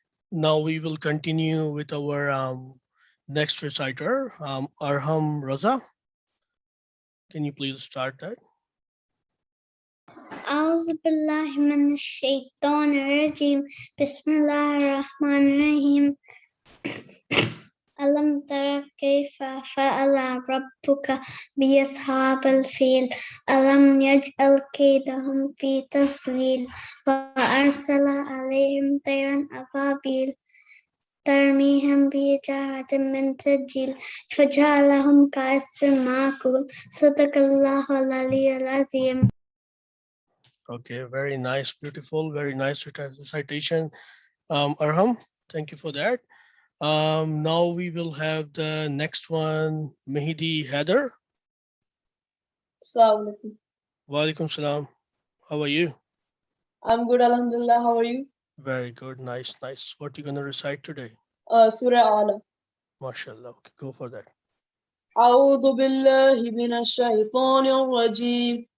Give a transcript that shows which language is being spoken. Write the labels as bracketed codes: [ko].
[en] Now we will continue with our next reciter, Arham Raza. Can you please start that? [ar] أعوذ بالله من الشيطان الرجيم بسم الله الرحمن الرحيم ألم تر كيف فعل ربك بأصحاب الفيل ألم يجعل كيدهم في تضليل وأرسل عليهم طيرا أبابيل ترميهم بحجارة من سجيل فجعلهم كعصف مأكول صدق الله العلي العظيم. [en] Okay, very nice, beautiful, very nice recitation. Arham, thank you for that. Now we will have the next one, Mehdi Heather. Assalamualaikum. Wa alaikum salam. How are you? I'm good, Alhamdulillah. How are you? Very good. Nice, nice. What you gonna recite today? Surah Ala. MashaAllah. Okay, go for that. [ar] أعوذ بالله من الشيطان الرجيم.